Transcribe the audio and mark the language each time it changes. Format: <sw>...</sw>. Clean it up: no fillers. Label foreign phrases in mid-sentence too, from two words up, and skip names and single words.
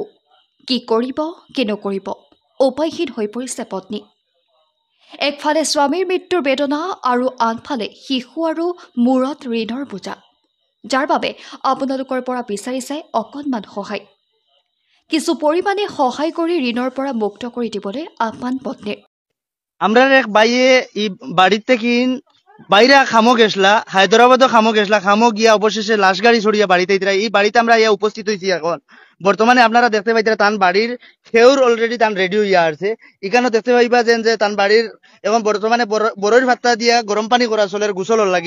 <as>কি কৰিব কি নকৰিব উপায়হীন হৈ পৰিছে পত্নী। একফালে স্বামীৰ মৃত্যুৰ বেদনা আৰু আনফালে শিশু আৰু মূৰত ঋণৰ বোজা, যাৰ বাবে আপোনালোকৰ পৰা বিচাৰিছে অকণমান সহায়। কিছু পৰিমাণে সহায় কৰি ঋণৰ পৰা মুক্ত কৰি দিবলৈ আহ্বান পত্নীৰ।</as> <syl>আমরা এক বাইয়ে এই বাড়ির থেকে বাইরে খামো গেছলা, হায়দ্রাবাদও খামো গেছলা, খামো গিয়া অবশেষে লাশ গাড়ি ছড়িয়া বাড়িতে এই বাড়িতে আমরা ইয়া উপস্থিত হয়েছি। এখন বর্তমানে আপনারা দেখতে পাইতে তান বাড়ির খেউর অলরেডি তান রেডি হইয়া আছে। এখানেও দেখতে পাইবা যে তান বাড়ির এখন বর্তমানে বড়ইর ভাত্তা দিয়া গরম পানি করা চলের গোসলর লাগি।</syl>